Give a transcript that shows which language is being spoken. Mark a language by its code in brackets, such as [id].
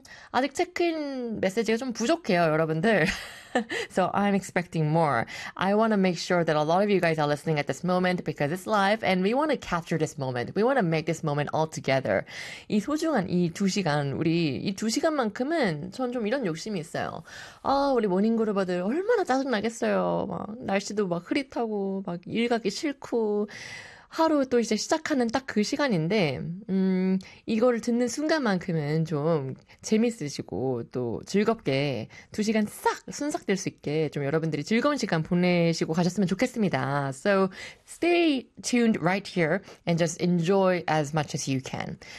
[ko] 아직 체크인 메시지가 좀 부족해요, 여러분들. [en] So I'm expecting more. I want to make sure that a lot of you guys are listening at this moment because it's live and we want to capture this moment. We want to make this moment all together. [ko] 이 소중한 이 두 시간, 우리 이 두 시간만큼은 전 좀 이런 욕심이 있어요. 아, 우리 모닝그루버들 얼마나 짜증나겠어요. 막 날씨도 막 흐릿하고 막 일 가기 싫고 하루 또 이제 시작하는 딱 그 시간인데 이거를 듣는 순간만큼은 좀 재밌으시고 또 즐겁게 두 시간 싹 순삭될 수 있게 좀 여러분들이 즐거운 시간 보내시고 가셨으면 좋겠습니다. [en] So stay tuned right here and just enjoy as much as you can.